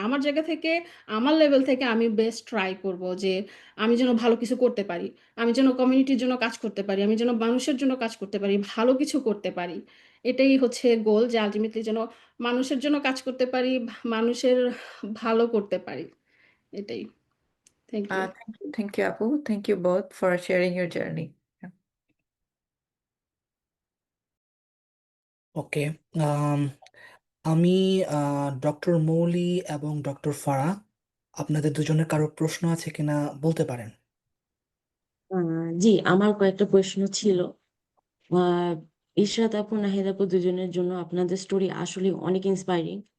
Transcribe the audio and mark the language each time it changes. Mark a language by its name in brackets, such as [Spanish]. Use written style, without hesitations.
[Bangla] আমার জায়গা থেকে, আমার লেভেল থেকে আমি বেস্ট ট্রাই করব যে আমি যেন ভালো কিছু করতে পারি, আমি যেন কমিউনিটির জন্য কাজ করতে পারি, আমি যেন মানুষের জন্য কাজ করতে পারি, ভালো কিছু করতে পারি। এটাই হচ্ছে গোল, যে আলটিমেটলি যেন মানুষের জন্য কাজ করতে পারি, মানুষের ভালো করতে পারি। এটাই। [English] Thank you. Thank you, Apu. Thank you both for sharing your journey. Yeah. [Bangla] ওকে, আমি ডক্টর মৌলি এবং ডক্টর ফারা, আপনাদের দুজনের কারো প্রশ্ন আছে কিনা বলতে পারেন। জি, আমার কয়েকটা প্রশ্ন ছিল। আহ, ইশরাত আপু, নাহিদ আপু, দুজনের জন্য আপনাদের স্টোরি আসলে অনেক ইন্সপায়ারিং।